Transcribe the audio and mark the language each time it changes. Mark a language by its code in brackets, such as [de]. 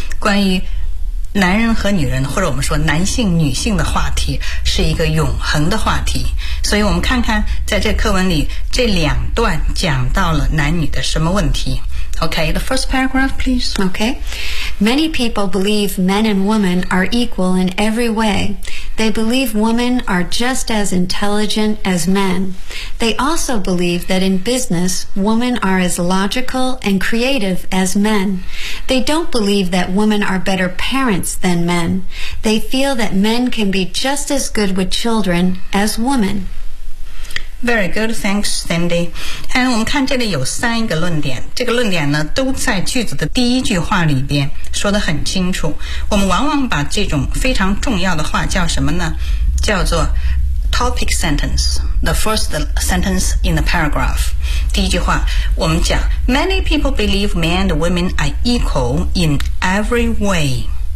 [zh] 关于男人和女人，或者我们说男性女性的话题，是一个永恒的话题。所以我们看看在这课文里这两段讲到了男女的什么问题。 [en] OK, the first paragraph please. OK, many people believe men and women are equal in every way. They believe women are just as intelligent as men. They also believe that in business women are as logical and creative as men. They don't believe that women are better parents than men. They feel that men can be just as good with children as women. Very good, thanks, Sandy. [zh] And 我们看这里有三个论点，这个论点呢都在句子的第一句话里边说得很清楚。我们往往把这种非常重要的话叫什么呢？叫做 [en] topic sentence, the first sentence in the paragraph. [zh] 第一句话我们讲 [en] Many people believe men and women are equal in every way.